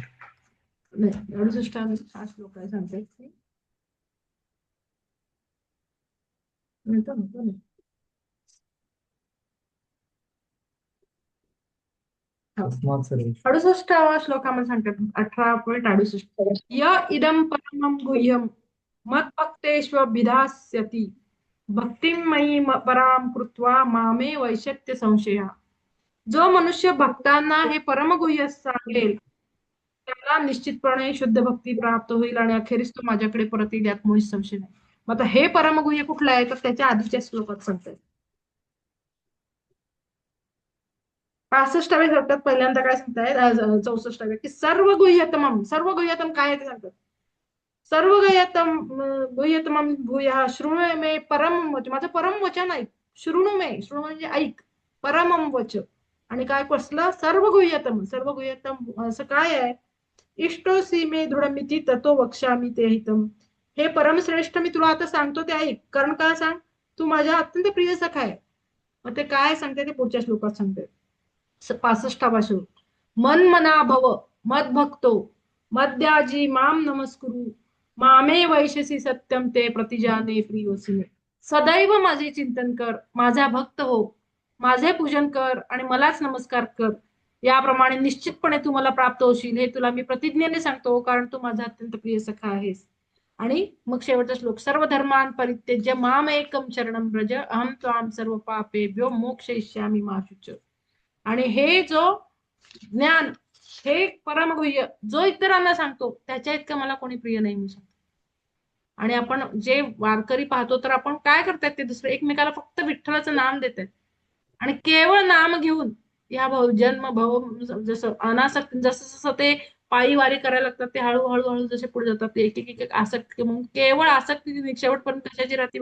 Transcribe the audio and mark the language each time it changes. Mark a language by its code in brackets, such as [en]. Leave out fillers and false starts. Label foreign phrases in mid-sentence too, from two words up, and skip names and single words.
[mr] नाही 68 हा श्लोक काय सांगतायत की नंतर होतो ना. 68वा श्लोकामध्ये सांगतात [sa] 18.68 य इदं परमं गुह्यं मद्भक्तेष्वभिधास्यति भक्तिं मयि परां कृत्वा मामे वैशत्य संशयः. [mr] जो मनुष्य भक्तांना हे परमगुह्य सांगेल त्याला निश्चितपणे शुद्ध भक्ती प्राप्त होईल आणि अखेरीस तो माझ्याकडे परत येईल, यात मुळीच संशय नाही. मग आता हे परमगुह्य कुठलं आहे? तर त्याच्या आधीच्या श्लोकात सांगतात. 65व्या श्लोकात पहिल्यांदा काय सांगतायत 64व्या की [sa] सर्व गुह्यतमम, [mr] सर्व गुह्यतम काय आहे ते सांगतात. [sa] सर्व गुह्यतमम भूयः शृणु मे परम वच, [mr] माझं परम वचन ऐक. [sa] शृणु मे, [mr] शृणु म्हणजे ऐक, [sa] परमम वच. [mr] आणि काय कसलं? सर्व गुह्यतम, सर्व गुह्यतम असं काय आहे? [sa] इष्टोसी मे दृढमिती ततो वक्ष्यामि ते हितम. [mr] हे परमश्रेष्ठ मी तुला आता सांगतो ते ऐक. कारण काय सांग? तू माझ्या अत्यंत प्रिय सखा आहे. मग ते काय सांगते ते पुढच्या श्लोकात सांगते. [sa] 65वा श्लोक मन मना भव मद भक्तो मद्याजी माम नमस्कुरु मामे वैशसी सत्यम ते प्रतिजाने प्रियोसी मे. [mr] सदैव माझे चिंतन कर, माझा भक्त हो, माझे पूजन कर आणि मलाच नमस्कार कर. याप्रमाणे निश्चितपणे तू मला प्राप्त होशील, हे तुला मी प्रतिज्ञेने सांगतो, कारण तू माझा अत्यंत प्रिय सखा आहेस. आणि मग शेवटचा श्लोक [sa] सर्व धर्मान परित्यज्य माम एकम शरणम व्रज अहम त्वाम सर्व पापेभ्यो मोक्षयिष्यामि मा शुच. [mr] आणि हे जो ज्ञान, हे परमगुह्य जो इतरांना सांगतो त्याच्या इतकं मला कोणी प्रिय नाही म्हणून सांगतो. आणि आपण जे वारकरी पाहतो तर आपण काय करतात ते दुसरं एकमेकाला फक्त विठ्ठलाचं नाम देतात आणि केवळ नाम घेऊन या जन्म भव जसं अनासक्त जसं जसं ते पायी वारी करायला लागतात ते हळूहळू जसे पुढे जातात ते एक एक एक आसक्ती म्हणून केवळ आसक्ती शेवटपर्यंत कशाची राहते?